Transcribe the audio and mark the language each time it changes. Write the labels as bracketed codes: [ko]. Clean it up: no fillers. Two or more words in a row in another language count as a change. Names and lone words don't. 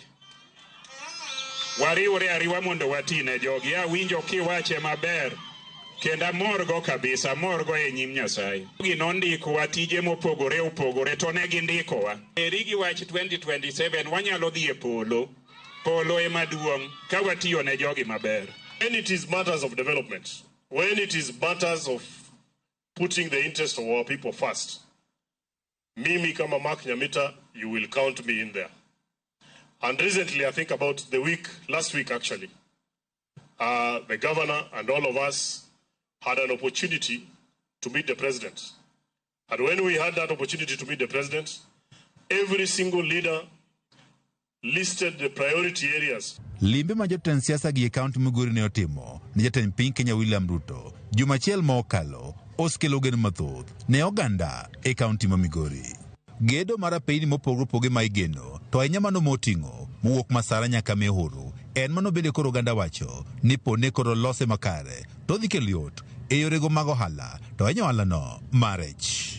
[luo] Wariwore ariwa mondo watine jogi. Awinjo kiwache maber kenda morgo kabisa, morgo e nyim Nyasaye. Ginondiko watije mopogore opogore to ne gindikowa. Erigi wach 2027 wanyalo dhi e polo. Polo e maduong' ka watiyo ne jogi maber. [en] And it is matters of development. when it is matters of putting the interest of our people first, [sw] mimi kama Mark Nyamita, [en] you will count me in there. And recently, I think about last week actually, the governor and all of us had an opportunity to meet the president. And when we had that opportunity to meet the president, every single leader listed the priority areas. [luo] Limbe ma jotend siasa gi kaunti Migori ne otimo ni jatend piny Kenya William Ruto jumachiel mokalo osekelo geno mathoth ne oganda e kaunti ma Migori. Gedo mara piny mopogore opogore ma igeno to ahinya mano moting'o mowuok Masara nyaka Mehuru en mano bende koro oganda wacho ni pone koro lose makare to dhi kelo yot e yorego mag ohala to ahinya ohalano marriage.